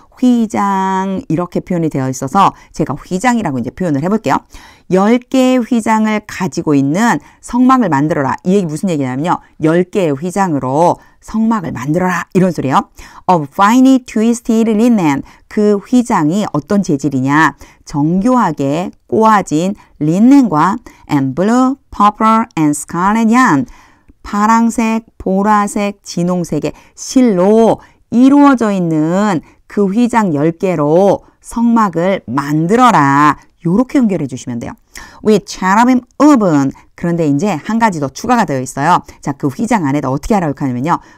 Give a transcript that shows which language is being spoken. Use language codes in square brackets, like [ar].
[ko] 휘장 이렇게 표현이 되어 있어서 제가 휘장이라고 이제 표현을 해볼게요. 10개의 휘장을 가지고 있는 성막을 만들어라. 이 얘기 무슨 얘기냐면요. 10개의 휘장으로 성막을 만들어라 이런 소리예요. [en] Of finely twisted linen. [ko] 그 휘장이 어떤 재질이냐. 정교하게 꼬아진 린넨과 [en] and blue, purple and scarlet yarn. [ko] 파랑색, 보라색, 진홍색의 실로 이루어져 있는 그 휘장 10개로 성막을 만들어라. 요렇게 연결해 주시면 돼요. [en] With cherubim oven. [ko] 그런데 이제 한 가지 더 추가가 되어 있어요. 자, 그 휘장 안에다 어떻게 하라고 하냐면요.